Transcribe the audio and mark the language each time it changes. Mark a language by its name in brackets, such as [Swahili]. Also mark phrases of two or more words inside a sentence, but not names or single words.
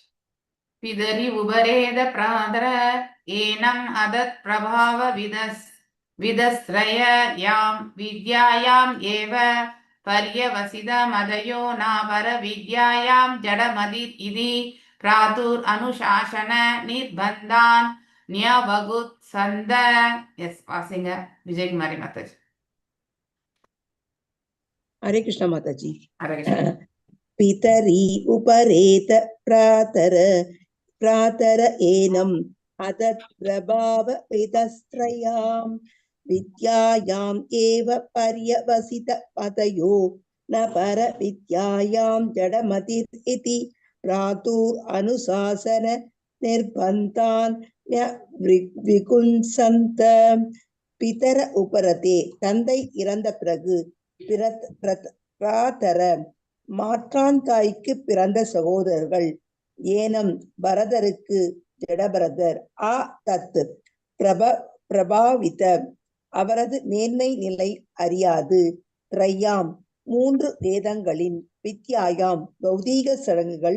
[Sanskrit] पितरि उपरेत प्रातर एनम् अतत् प्रभाव विदस्रय याम् विद्यायाम् एव पर्यवसित मतयो नापर विद्यायाम् जडमतिर् इति प्रातुर् अनुशासन निर्बन्धान् न्यवकुत् सन्त. [Tamil] எஸ், வாசிங்க விஜயகுமாரி மாதாஜி. [Hindi] हरे कृष्णा माता जी. [Tamil] ஹரே கிருஷ்ணா. [Sanskrit] पितरी उपरेत प्रातर एनम अदत् प्रभाव विदस्त्रयाम विद्यायाम एव पर्यवसित पतयो न पर विद्यायाम जडमतिर इति प्रातुर अनुशासन निर्बन्धान् विकुंसन्त. पितर उपरते [Tamil] தந்தை இறந்த பிறகு பிராதர மாற்றான் தாய்க்கு பிறந்த சகோதரர்கள் ஏனம் பரதருக்கு ஜடபரதர் தத் பிரபாவித அவரது மேன்மை நிலை அறியாது திரையாம் 3 வேதங்களின் வித்யாயாம் பௌதீக சடங்குகள்